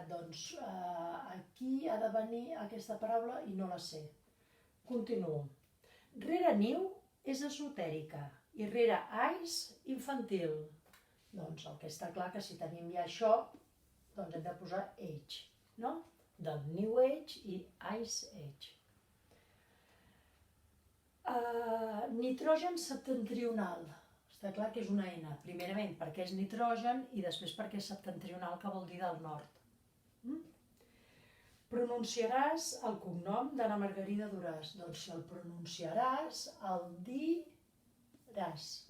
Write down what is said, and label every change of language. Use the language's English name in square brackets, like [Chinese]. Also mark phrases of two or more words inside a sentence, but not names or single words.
[Catalan] Doncs aquí ha de venir aquesta paraula i no la sé. Continuo. Rere niu és esotèrica i rere ais infantil. Doncs el que està clar que si tenim ja això, doncs hem de posar age, no? Del [English] new age [Catalan] i [English] ice age. [Catalan] Nitrogen septentrional. Està clar que és una N, primerament perquè és nitrogen i després perquè és septentrional, que vol dir del nord. Pronunciaràs el cognom d'Anna Margarida Duràs. Doncs si el pronunciaràs, el diràs.